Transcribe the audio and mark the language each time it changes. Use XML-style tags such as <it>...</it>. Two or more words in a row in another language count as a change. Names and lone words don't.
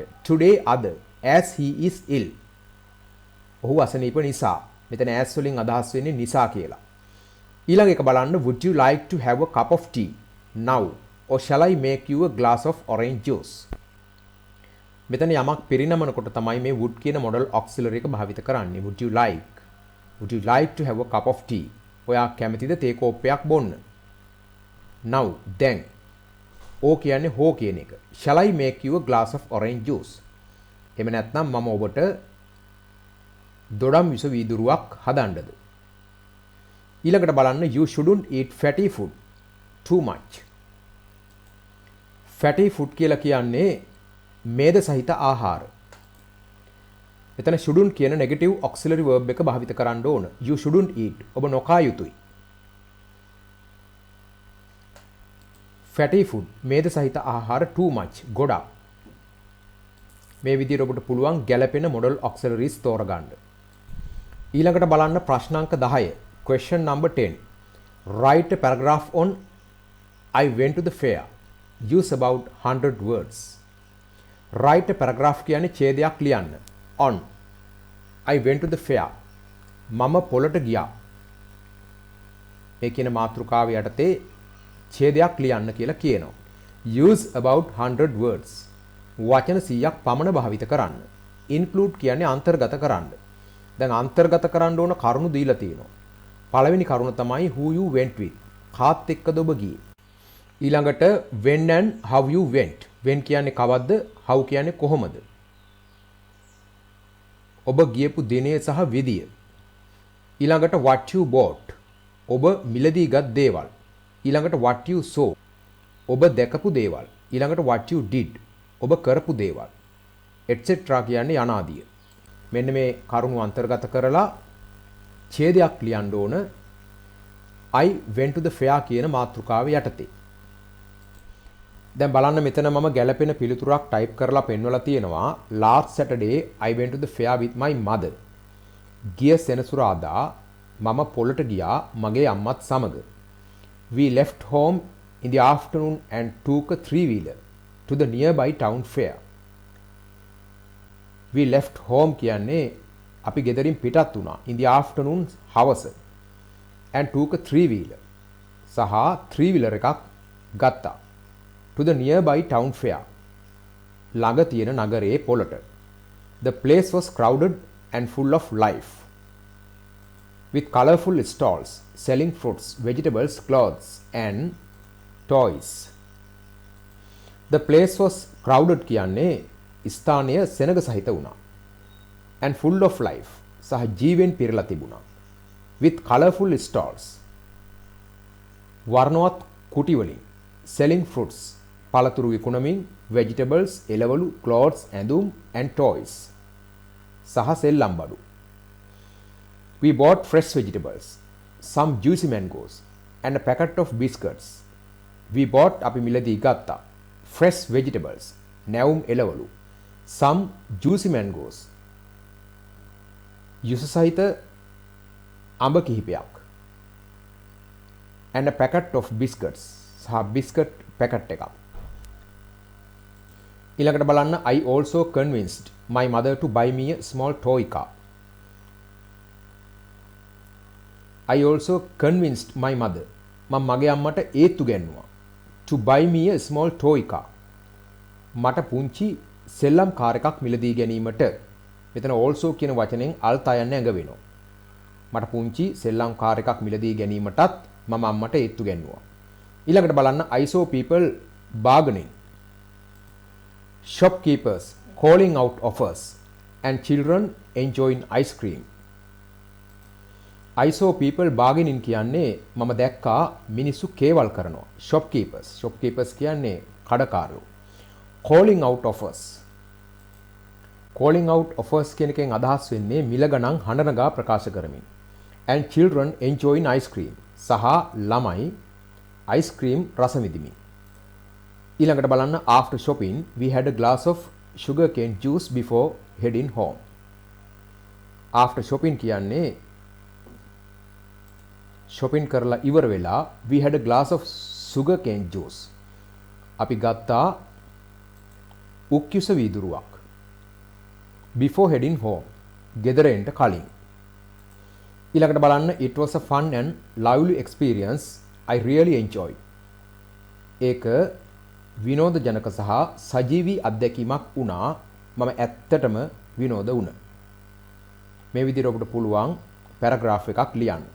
<en>Today අද as he is ill.</en> <si>ඔහු අසනීප නිසා. මෙතන as වලින් අදහස් වෙන්නේ නිසා කියලා. ඊළඟ එක බලන්න</si> <en>would you like to have a cup of tea now or shall I make you a glass of orange juice.</en> <si>මෙතන යමක් පිරිනමනකොට තමයි මේ would කියන</si> <en>modal auxiliary</en> <si>එක භාවිත කරන්නේ.</si> <en>would you like to have a cup of tea.</en> <si>ඔයා කැමතිද තේ කෝප්පයක් බොන්න? now දැන් ඕ කියන්නේ හෝ කියන එක.</si> <en>Shall I make you a glass of orange juice?</en> <si>එහෙම නැත්නම් මම ඔබට දොඩම් විස වීදුරුවක් හදන්නද? ඊළඟට බලන්න</si> <en>you shouldn't eat fatty food too much. fatty food</en> <si>කියලා කියන්නේ මේද සහිත ආහාර. එතන shouldn't කියන</si> <en>negative auxiliary verb</en> <si>එක භාවිත කරන්න ඕන.</si> <en>You shouldn't eat.</en> <si>ඔබ නොකා යුතුයි.</si> <en>fatty food</en> <si>මේද සහිත ආහාර</si> <en>too much</en> <si>ගොඩක්. මේ විදිහට ඔබට පුළුවන් ගැළපෙන model auxiliaries තෝරගන්න. ඊළඟට බලන්න ප්‍රශ්නාංක 10.</si> <en>Question number 10. Write a paragraph on I went to the fair. Use about 100 words. Write a paragraph කියන්නේ</en> <si>ඡේදයක් ලියන්න.</si> <en>On I went to the fair.</en> <si>මම පොළට ගියා. මේ කියන මාතෘකාව යටතේ ඡේදයක් ලියන්න කියලා කියනවා.</si> <en>Use about 100 words.</en> <si>වචන 100ක් පමණ භාවිත කරන්න. Include කියන්නේ අන්තර්ගත කරන්න. දැන් අන්තර්ගත කරන්න ඕන කරුණු දීලා තියෙනවා. පළවෙනි කරුණ තමයි</si> <en>who you went with.</en> <si>කාත් එක්කද ඔබ ගියේ.</si> <en>ඊළඟට when and how you went.</en> <si>when කියන්නේ කවද්ද, how කියන්නේ කොහොමද. ඔබ ගියපු දිනය සහ විදිය.</si> <en>ඊළඟට what you bought.</en> <si>ඔබ මිලදී ගත් දේවල්.</si> <en>ඊළඟට what you saw.</en> <si>ඔබ දැකපු දේවල්.</si> <en>ඊළඟට what you did.</en> <si>ඔබ කරපු දේවල්. etc කියන්නේ යනාදිය. මෙන්න මේ කරුණු අන්තර්ගත කරලා ඡේදයක් ලියන්න ඕන</si> <en>I went to the fair</en> <si>කියන මාතෘකාව යටතේ. දැන් බලන්න මෙතන මම ගැළපෙන පිළිතුරක් ටයිප් කරලා පෙන්වලා තියෙනවා.</si> <en>last Saturday I went to the fair with my mother.</en> <si>ගිය සෙනසුරාදා මම පොළට ගියා මගේ අම්මත් සමග.</si> <en>We left home in the afternoon and took a three-wheeler to the nearby town fair. We left home</en> <si>කියන්නේ අපි ගෙදරින් පිටත් වුණා</si> <en>in the afternoon හවස and took a three-wheeler</en> <si>සහ three-wheeler එකක් ගත්තා</si> <en>to the nearby town fair</en> <si>ළඟ තියෙන නගරයේ පොළට.</si> <en>The place was crowded and full of life with colorful stalls selling fruits, vegetables, clothes and toys. The place was crowded</en> <si>කියන්නේ ස්ථානය සෙනග සහිත වුණා.</si> <en>and full of life</en> <si>සහ ජීවෙන් පිරලා තිබුණා.</si> <en>with colorful stalls</en> <si>වර්ණවත් කුටි වලින්</si> <en>selling fruits</en> <si>පළතුරු විකුණමින් vegetables එළවලු clothes ඇඳුම්</si> <en>and toys</en> <si>සහ සෙල්ලම් බඩු.</si> <en>We bought fresh vegetables, some juicy mangoes and a packet of biscuits. We bought</en> <si>අපි මිලදී ගත්තා</si> <en>fresh vegetables</en> <si>නැවුම් එළවලු,</si> <en>some juicy mangoes</en> <si>යුස සහිත අඹ කිහිපයක්</si> <en>and a packet of biscuits</en> <si>සහ</si> <en>biscuit packet</en> <si>එකක්. ඊළඟට බලන්න</si> <en>I also convinced my mother to buy me a small toy car. I also convinced my mother</en> <si>මම මගේ අම්මට ඒත්තු ගැන්නුවා</si> <en>to buy me a small toy car.</en> <si>මට පුංචි සෙල්ලම් කාර් එකක් මිලදී ගැනීමට. මෙතන also කියන වචනෙන් අල්තා යන්න ඇඟ වෙනවා. මට පුංචි සෙල්ලම් කාර් එකක් මිලදී ගැනීමටත් මම අම්මට ඒත්තු ගැන්නුවා. ඊළඟට බලන්න</si> <en>I saw people bargaining, shopkeepers calling out offers and children enjoying ice cream. I saw people bargaining</en> <si>කියන්නේ මම දැක්කා මිනිස්සු කේවල් කරනවා. shopkeepers කියන්නේ කඩකාරයෝ.</si> <en>calling out offers</en> <si>කියන එකෙන් අදහස් වෙන්නේ මිල ගණන් හඬනගා ප්‍රකාශ කරමින්.</si> <en>and children enjoying ice cream</en> <si>සහ ළමයි</si> <en>ice cream</en> <si>රස විඳිමින්. ඊළඟට බලන්න</si> <en>after shopping we had a glass of sugarcane juice before heading home. after shopping කියන්නේ shopping</en> <si>කරලා ඉවර වෙලා</si> <en>we had a glass of sugarcane juice.</en> <si>අපි ගත්තා උක්කුස වීදුරුවක්.</si> <en>before heading home</en> <si>ගෙදර එන්න කලින්. ඊළඟට බලන්න</si> <en>it was a fun and lively experience I really enjoyed.</en> <si>ඒක විනෝදජනක සහ සජීවී අත්දැකීමක් වුණා. මම ඇත්තටම විනෝද වුණා. මේ විදිහට ඔබට පුළුවන් පැරග්‍රාෆ් එකක් ලියන්න.</si>